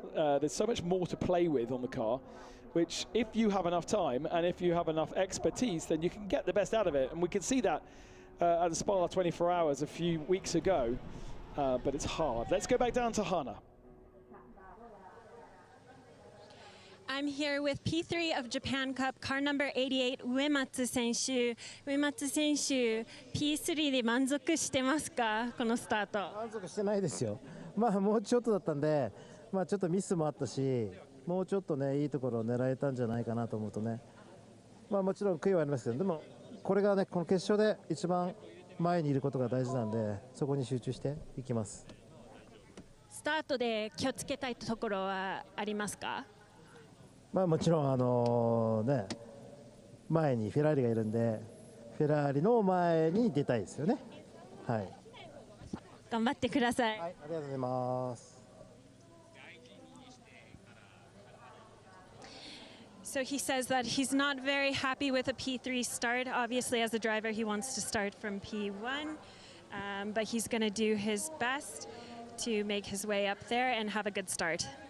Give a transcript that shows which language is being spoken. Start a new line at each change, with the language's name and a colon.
English: There's so much more to play with on the car, which if you have enough time and if you have enough expertise, then you can get the best out of it. And we can see that at the Spa 24 Hours a few weeks ago, but it's hard. Let's go back down to Hana. I'm here with P3 of Japan Cup, car number 88, Uematsu 選手。
Japanese: Uematsu 選手、P3 で満足してますか、このスタート？満足してないですよ。もうちょっとだったんで、ちょっとミスもあったし、もうちょっとね、いいところを狙えたんじゃないかなと思うとね、もちろん悔いはありますけど、でもこれがね、この決勝で一番前にいることが大事なんで、そこに集中していきます。スタートで気をつけたいところはありますか？もちろんね、前にフェラーリがいるんで、フェラーリの前に出たいですよね。はい。頑張ってください。はい、ありがとうございます。
English: So he says that he's not very happy with a P3 start. Obviously, as a driver, he wants to start from P1, but he's going to do his best to make his way up there and have a good start.